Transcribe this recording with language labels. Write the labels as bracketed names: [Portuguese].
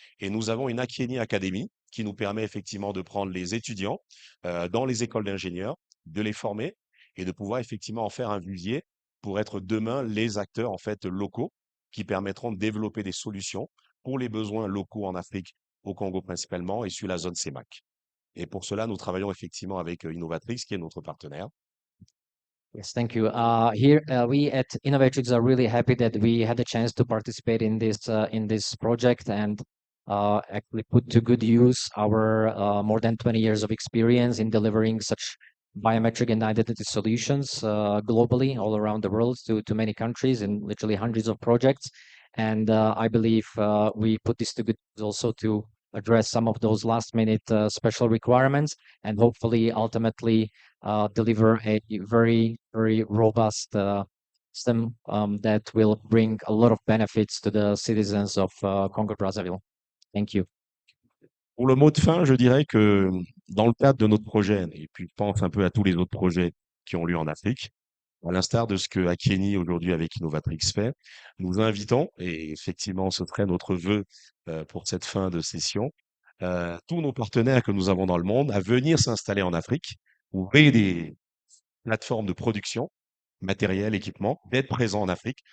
[French] Et nous avons une Akieni Academy qui nous permet effectivement de prendre les étudiants dans les écoles d'ingénieurs, de les former et de pouvoir effectivement en faire un vivier pour être demain les acteurs en fait locaux qui permettront de développer des solutions pour les besoins locaux en Afrique, au Congo principalement et sur la zone CEMAC. Et pour cela, nous travaillons effectivement avec Innovatrix, qui est notre partenaire. [English] Yes, thank you. Here, we at Innovatrix are really happy that we had the chance to participate in this project and actually put to good use our more than 20 years of experience in delivering such biometric and identity solutions globally, all around the world, to many countries and literally hundreds of projects. And I believe we put this to good use also to address some of those last minute special requirements and hopefully ultimately deliver a very, very robust system that will bring a lot of benefits to the citizens of Congo Brazzaville. Thank you. [French] Pour le mot de fin, je dirais que dans le cadre de notre projet, et puis je pense un peu à tous les autres projets qui ont lieu en Afrique, à l'instar de ce que Akieni aujourd'hui avec Innovatrix fait, nous invitons, et effectivement ce serait notre vœu pour cette fin de session, tous nos partenaires que nous avons dans le monde à venir s'installer en Afrique, ouvrir des plateformes de production, matériel, équipement, d'être présents en Afrique.